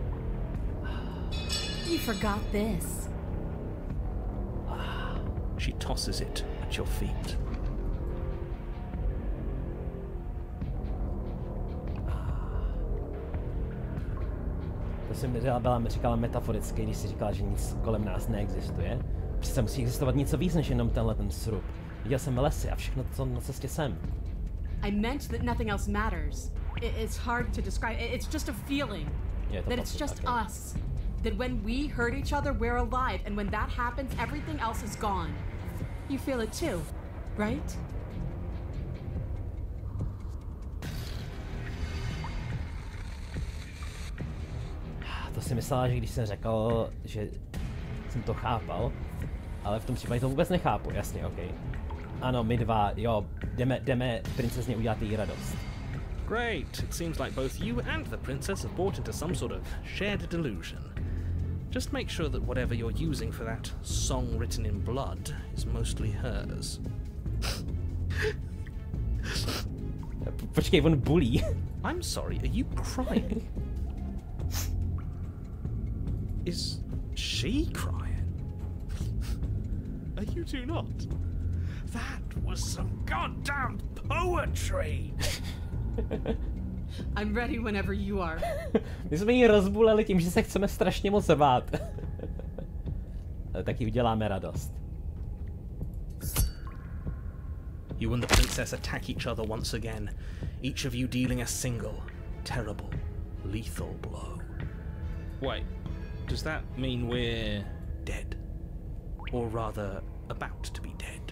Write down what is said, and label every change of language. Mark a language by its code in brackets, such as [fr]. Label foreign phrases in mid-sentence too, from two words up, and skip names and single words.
[en] You forgot this. She tosses it at your feet. [cs] To jsem říkala metaforicky, když si říkala, že nic kolem nás neexistuje. Přece musí existovat něco víc než jenom tenhle ten srub. Viděl jsem lesy a všechno, co na cestě jsem. [en] I meant that nothing else matters. It's hard to describe. It's just a feeling. That it's just us. That when we hurt each other, we're alive. And when that happens, everything else is gone. You feel it too, right? [cs] To si myslela, že když jsem řekl, že jsem to chápal, ale v tom případě to vůbec nechápu, jasně, ok. Ano, my dva, jo, jdeme princezně udělat její radost. [en] Great! It seems like both you and the princess have bought into some sort of shared delusion. Just make sure that whatever you're using for that song written in blood is mostly hers. [cs] Počkej, on bulí. [en] I'm sorry, are you crying? She crying? Are you two not? That was some goddamn poetry! I'm ready whenever you are. [cs] My jsme ji rozbuleli tím, že se chceme strašně moc bát. Ale taky uděláme radost. [en] You and the princess attack each other once again, each of you dealing a single, terrible, lethal blow. Wait, does that mean we're dead? Or rather, about to be dead?